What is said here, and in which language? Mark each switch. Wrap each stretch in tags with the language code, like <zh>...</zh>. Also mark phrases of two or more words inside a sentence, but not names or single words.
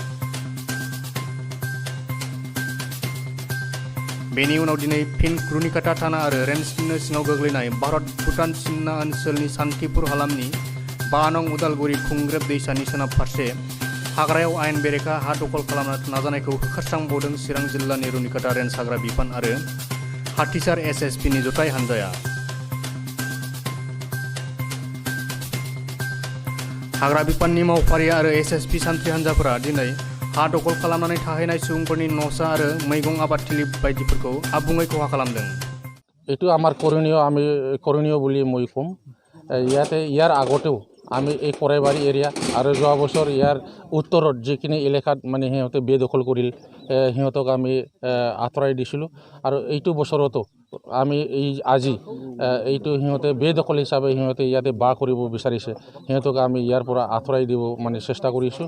<brx>बेनि उनाव दिनै फिन रुनिकाटा थाना आरो रेन्जनि सिङाव गोग्लैनाय भारत भुटान सिमना ओनसोलनि सान्तिपुर हालामनि 5 नं उदालगुरि खुंग्रेब दैसानि सोनाब फारसे हाग्रायाव आयेन बेरेखा हा दखल खालामनो नाजानायखौ होखारस्रांबावदों चिरां जिल्लानि रुनिकाटा रेन्ज हाग्रा बिफान आरो हाथिसार SSPनि जथाय हान्जाया। हाग्रा बिफाननि मावफारि आरो SSP सान्थ्रि हान्जाफोरा दिनै हा दखल खालामनानै थाहैनाय सुबुंफोरनि न'सा आरो मैगं आबादथिलि बायदिफोरखौ आबुङै खहा खालामदों।</brx> <as>এইটো আমাৰ কৰণীয় বুলি মই ক'ম। ইয়াৰ আগতেও আমি এই কৰাইবাৰী এৰিয়া আৰু যোৱা বছৰ ইয়াৰ উত্তৰত যিখিনি এলেকাত মানে সিহঁতে বেদখল কৰিল সিহঁতক আমি আঁতৰাই দিছিলোঁ আৰু এইটো বছৰতো আমি আজি এইটো সিহঁতে বেদখল হিচাপে সিহঁতে ইয়াতে বাস কৰিব বিচাৰিছে, সিহঁতক আমি ইয়াৰ পৰা আঁতৰাই দিব মানে চেষ্টা কৰিছোঁ।</as>